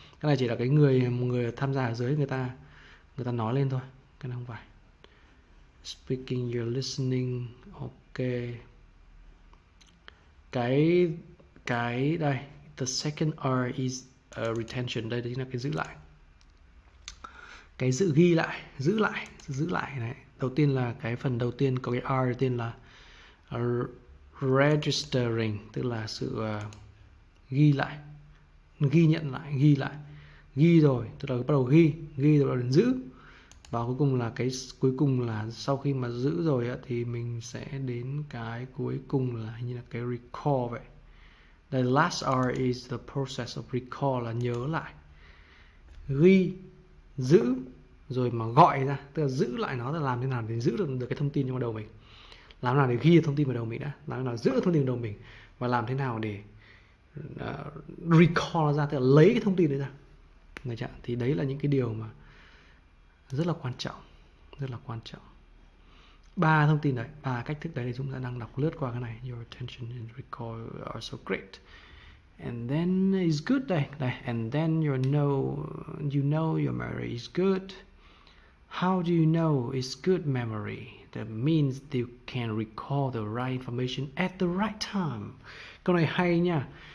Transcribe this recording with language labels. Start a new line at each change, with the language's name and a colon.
Vietnamese: Cái này chỉ là cái người tham gia ở dưới người ta nói lên thôi. Cái này không phải.
English: Speaking, you're listening, ok.
Vietnamese: Cái đây,
English: the second R is retention,
Vietnamese: đây chính là cái giữ lại. Cái ghi lại, giữ lại này. Đầu tiên là cái phần đầu tiên có cái R đầu tiên là registering, tức là sự ghi lại, ghi nhận lại, ghi rồi, tức là bắt đầu ghi rồi bắt đầu giữ. Và cuối cùng là sau khi mà giữ rồi thì mình sẽ đến cái cuối cùng là như là cái recall vậy.
English: The last R is the process of recall,
Vietnamese: là nhớ lại, ghi, giữ rồi mà gọi ra, tức là giữ lại nó, là làm thế nào để giữ được cái thông tin trong đầu mình, làm thế nào để ghi thông tin vào đầu mình đã, làm thế nào giữ thông tin vào đầu mình, và làm thế nào để recall nó ra, tức là lấy cái thông tin đấy ra. Được chưa? Thì đấy là những cái điều mà rất là quan trọng. 3 thông tin đấy, 3 cách thức đấy thì chúng ta đang đọc lướt qua cái này.
English: Your attention and recall are so great. And then is good
Vietnamese: đây,
English: and then you know your memory is good. How do you know it's good memory? That means you can recall the right information at the right time.
Vietnamese: Câu này hay nha.